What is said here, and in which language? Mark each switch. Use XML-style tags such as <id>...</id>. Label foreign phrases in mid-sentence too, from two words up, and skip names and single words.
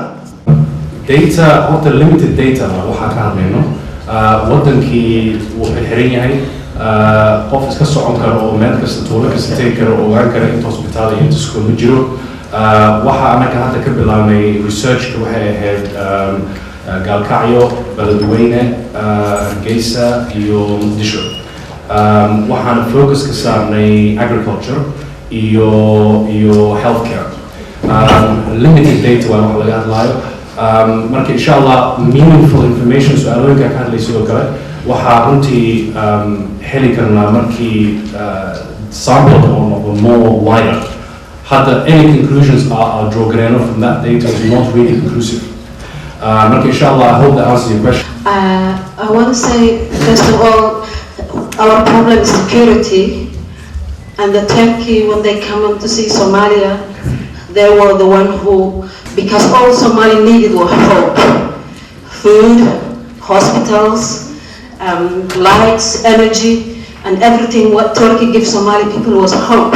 <so>data horta</so> <en>limited data</en> <so>waxaa ka hadlayno wadankii wuu xiran yahay qof iska socon karo oo meel kasta tuulo kasta tegi karo oo ogaan kara inta hospitaal iyo inta iskool ma jiro waxaa annaga hadda ka bilaabnay researchka waxay ahayd gaalkacyo beledweyne hargeysa iyo muqdisho waxaana focus ka saarnay agriculture</so> <en>iyo healthcare limited data</en> <so>waa wax laga hadlaayo marka</so> <ar>insha allah</ar> <en>meaningful information</en> <so>su-aalooyinka ka hadlaysa oo kale waxaa runtii heli karnaa markii sample oo noqdo</so> <en>more wider hadda any conclusions are draw gareeno from that data is not really conclusive</en> <so>marka</so> <ar>insha allah</ar> <en>I hope that answers your question. I want to say first of all our problem is security, and the Turkey when they come in to see Somalia they were the one who, because all Somali needed was hope, food, hospitals, lights, energy, and everything what Turkey gives Somali people was hope.</en>